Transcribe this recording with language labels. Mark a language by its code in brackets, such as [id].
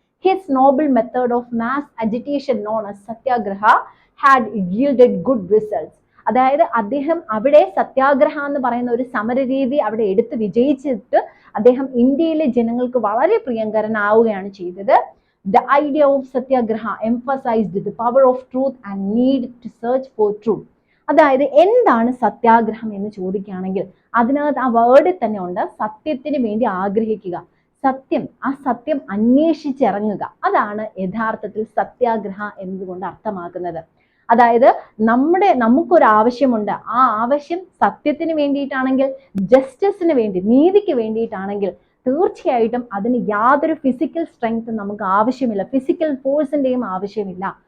[en] His noble method of mass agitation known as satyagraha had yielded good results. [ml] അതായത് അദ്ദേഹം അവിടെ സത്യാഗ്രഹ എന്ന് പറയുന്ന ഒരു സമരരീതി അവിടെ എടുത്ത് വിജയിച്ചിട്ട് അദ്ദേഹം ഇന്ത്യയിലെ ജനങ്ങൾക്ക് വളരെ പ്രിയങ്കരനാവുകയാണ് ചെയ്തത്. [en] The idea of satyagraha emphasized the power of truth and need to search for truth. [ml] അതായത് എന്താണ് സത്യാഗ്രഹം എന്ന് ചോദിക്കുകയാണെങ്കിൽ അതിനകത്ത് ആ വേർഡിൽ തന്നെ ഉണ്ട്, സത്യത്തിന് വേണ്ടി ആഗ്രഹിക്കുക, സത്യം, ആ സത്യം അന്വേഷിച്ചിറങ്ങുക. അതാണ് യഥാർത്ഥത്തിൽ സത്യാഗ്രഹ എന്നതുകൊണ്ട് അർത്ഥമാക്കുന്നത്. അതായത് നമുക്കൊരു ആവശ്യമുണ്ട്, ആ ആവശ്യം സത്യത്തിന് വേണ്ടിയിട്ടാണെങ്കിൽ, ജസ്റ്റിസിന് വേണ്ടി, നീതിക്ക് വേണ്ടിയിട്ടാണെങ്കിൽ തീർച്ചയായിട്ടും അതിന് യാതൊരു ഫിസിക്കൽ സ്ട്രെങ്ത് നമുക്ക് ആവശ്യമില്ല, ഫിസിക്കൽ ഫോഴ്സിന്റെയും ആവശ്യമില്ല.